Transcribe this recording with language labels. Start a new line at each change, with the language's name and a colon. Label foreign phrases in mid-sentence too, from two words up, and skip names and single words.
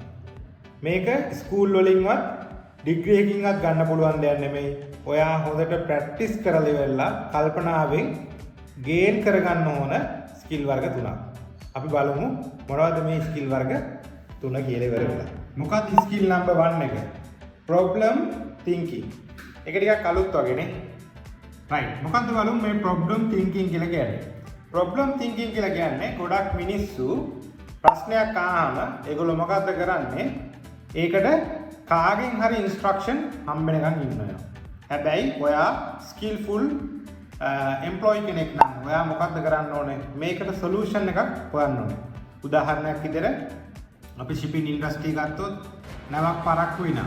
Sinhala: මේක ස්කූල් වලින්වත් ඩිග්‍රී එකකින්වත් ගන්න පුළුවන් දෙයක් නෙමෙයි. ඔයා හොඳට ප්‍රැක්ටිස් කරලා ඉවරලා කල්පනාවෙන් ගේන් කරගන්න ඕන ස්කිල් වර්ග 3ක්. අපි බලමු මොනවද මේ ස්කිල් වර්ග 3 කියලා ඉවර වෙලා. මොකක්ද
English: skill number
Sinhala: 1 එක?
English: problem thinking.
Sinhala: ඒක ටිකක් අලුත් වගේනේ. right. මොකක්ද බලමු මේ
English: problem thinking
Sinhala: කියලා කියන්නේ.
English: problem thinking
Sinhala: කියලා කියන්නේ ගොඩක් මිනිස්සු ප්‍රශ්නයක් අහම ඒගොල්ලෝ මොකද්ද කරන්නේ? ඒකට කාගෙන් හරි ඉන්ස්ට්‍රක්ෂන් හම්බෙනකන් ඉන්නවා. හැබැයි ඔයා
English: skillful employee
Sinhala: කෙනෙක් නම් ඔයා මොකද්ද කරන්න ඕනේ? මේකට සොලියුෂන් එකක් හොයන්න ඕනේ. උදාහරණයක් විදිහට අපි
English: shipping industry
Sinhala: ගත්තොත් නැවක් පරක්කු වෙනවා.